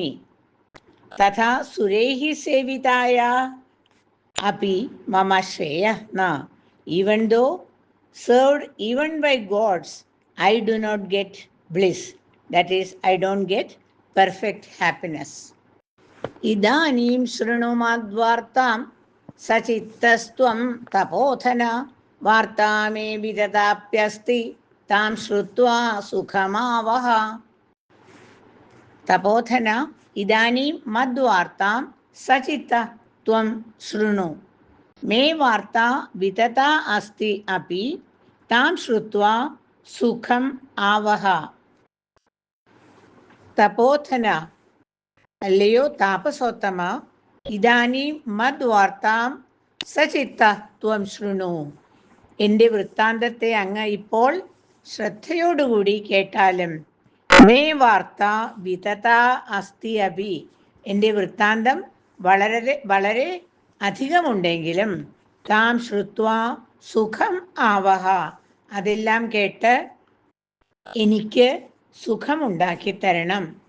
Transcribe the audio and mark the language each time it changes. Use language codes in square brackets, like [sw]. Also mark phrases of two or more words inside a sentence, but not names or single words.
[sa] तथा सुरैः सेवितया अपि मम श्रेयो न. [en] Even though served even by gods, I do not get bliss. That is, I don't get perfect happiness. [sa] इदानीं शृणु मद्वार्तां सचित्तस्त्वं तपोधन वार्ता मे विततापि अस्ति तां श्रुत्वा सुखमावह. तपोधन इदानीं मद्वार्तां सचित्तः त्वं शृणु. मे वार्ता वितता अस्ति अपि तां श्रुत्वा सुखम् आवह. Tapothana [ml] അല്ലയോ താപസോത്തമ [sa] ഇതാനി മദ്വാർത്താം സചിത്ത ത്വം ശൃണു. [ml] എൻ്റെ വൃത്താന്തത്തെ അങ്ങ് ഇപ്പോൾ ശ്രദ്ധയോടുകൂടി കേട്ടാലും. [sa] മേ വാർത്ത വിതത അസ്തി അപി [ml] എൻ്റെ വൃത്താന്തം വളരെ അധികമുണ്ടെങ്കിലും [sa] താം ശ്രുത്വ സുഖം ആവഹ [ml] അതെല്ലാം കേട്ട് എനിക്ക് സുഖമുണ്ടാക്കി തരണം.